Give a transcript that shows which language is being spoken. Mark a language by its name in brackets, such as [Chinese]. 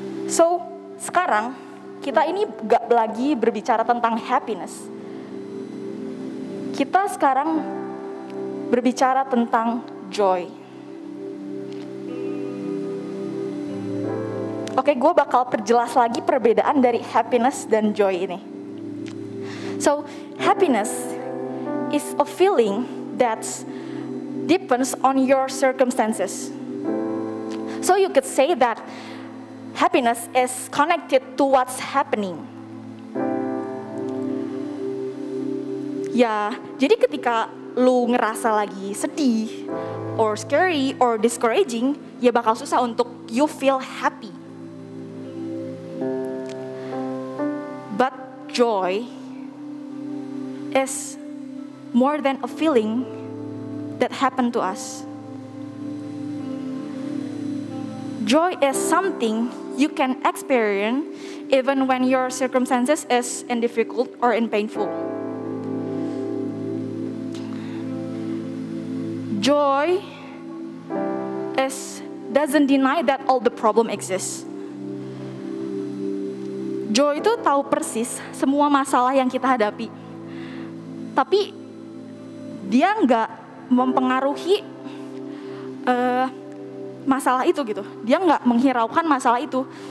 [Indonesian] So, sekarang kita ini gak lagi berbicara tentang happiness. Kita sekarang berbicara tentang joy. Oke, gue bakal perjelas lagi perbedaan dari happiness dan joy ini. [English] So, happiness is a feeling that depends on your circumstances. So you could say that happiness is connected to what's happening. [Indonesian] Ya, jadi ketika lu ngerasa lagi sedih, [English] or scary, or discouraging, [Indonesian] ya bakal susah untuk [English] you feel happy. But joy is more than a feeling that happened to us. Joy is something you can experience even when your circumstances is in difficult or in painful. Joy doesn't deny that all the problem exists. [Indonesian] Joy itu tahu persis semua masalah yang kita hadapi. Tapi dia nggak mempengaruhi masalah itu gitu. Dia nggak menghiraukan masalah itu.